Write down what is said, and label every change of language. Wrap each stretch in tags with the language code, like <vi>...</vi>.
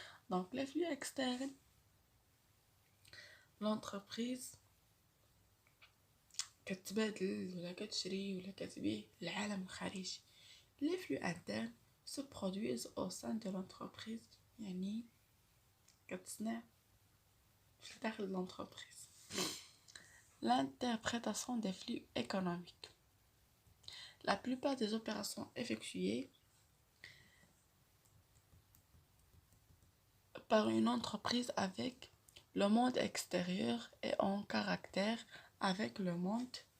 <fr>Donc les flux externes, l'entreprise</fr> <ar>كتبادل ولا كتشري ولا كتبيع للعالم الخارجي.</ar> <fr>Les flux internes se produisent au sein de l'entreprise.</fr> <ar>يعني كتصنع في داخل l'entreprise.</ar> <fr>L'interprétation des flux économiques. La plupart des opérations effectuées par une entreprise avec le monde extérieur et en caractère avec le monde</fr>